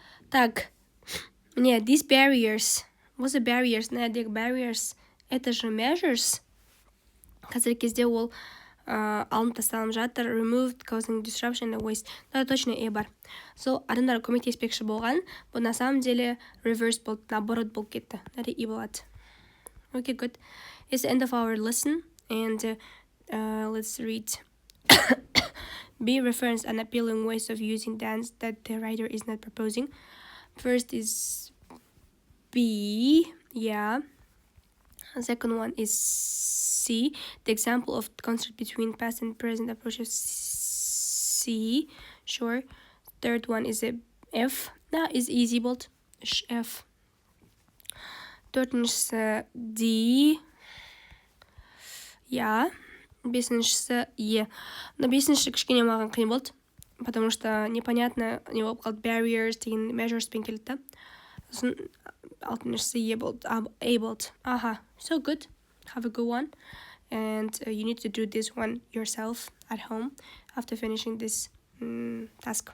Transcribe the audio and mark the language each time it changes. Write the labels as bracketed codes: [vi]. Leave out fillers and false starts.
[en] Так, не, these barriers. What's the barriers? [kk] Мынадегі barriers, [ru] это же [kk] measures. Қазіргі кезде ол алынып тасталынып жатыр. [en] Removed, causing disruption and waste. [ru] Да, точно [kk] е бар. So, адамдар көмектеспекші болған, бұл [ru] на самом деле [kk] reverse болды, наоборот болып кетті. Мынада и болады. [en] Okay, good. It's the end of our lesson, and let's read. B. Reference and appealing ways of using dance that the writer is not proposing. First is B, yeah. Second one is C. The example of concept between past and present approaches. C, sure. Third one is a F. That is easy, but F. [kk] Төртіншісі D. [en] Yeah. [kk] Бесіншісі Е. Но бесінші кішкене маған қиын болды, [ru] потому что непонятно [kk] не болып қалды. Barriers деген measures пен келді да. Сосын алтыншысы Е болды, A болды. [en] So good. Have a good one. And you need to do this one yourself at home after finishing this task.